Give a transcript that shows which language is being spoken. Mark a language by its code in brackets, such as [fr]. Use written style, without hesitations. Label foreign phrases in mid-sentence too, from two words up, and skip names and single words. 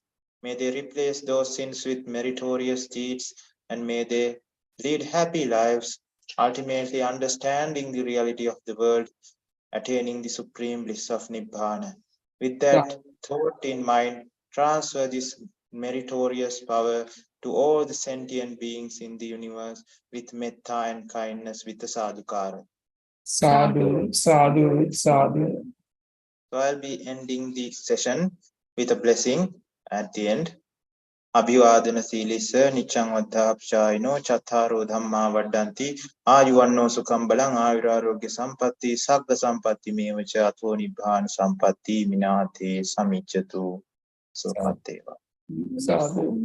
[en] May they replace those sins with meritorious deeds, and may they lead happy lives, ultimately understanding the reality of the world, attaining the supreme bliss of Nibbana. With that thought in mind, transfer this meritorious power to all the sentient beings in the universe with metta and kindness, with the sadhukara. [pi] Sadhu, sadhu, sadhu. [en] So I'll be ending the session with a blessing at the end. [pi] Abhivadana silissa nichang vaddhapchayino chattaro dhamma vaddanti ayuvanno sukham balang ayurarogya sampatti sabba sampatti mevacha atho nibbana sampatti minate samicchatu sukhateva. Sadhu.